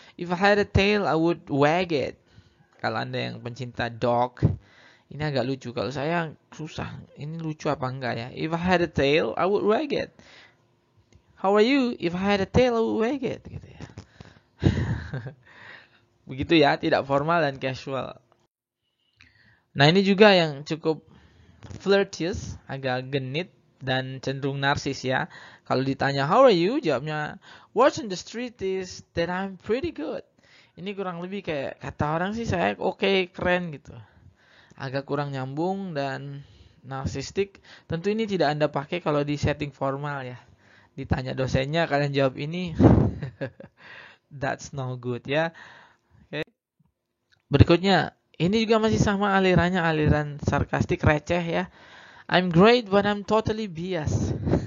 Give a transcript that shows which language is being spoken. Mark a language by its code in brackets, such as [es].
[en] If I had a tail, I would wag it. [id] Kalau Anda yang pencinta dog, ini agak lucu. Kalau saya susah, ini lucu apa enggak ya? [en] If I had a tail, I would wag it. How are you? If I had a tail, I would wag it. [id] Gitu ya. Begitu ya, tidak formal dan casual. Nah ini juga yang cukup flirtious, agak genit dan cenderung narsis ya. Kalau ditanya [en] how are you, [id] jawabnya [en] what's in the street is that I'm pretty good. [id] Ini kurang lebih kayak kata orang sih saya oke, keren gitu. Agak kurang nyambung dan narsistik. Tentu ini tidak Anda pakai kalau di setting formal ya. Ditanya dosennya kalian jawab ini. [en] That's no good [id] ya. Oke. Berikutnya, ini juga masih sama alirannya, aliran sarkastik receh ya. [en] I'm great but I'm totally biased.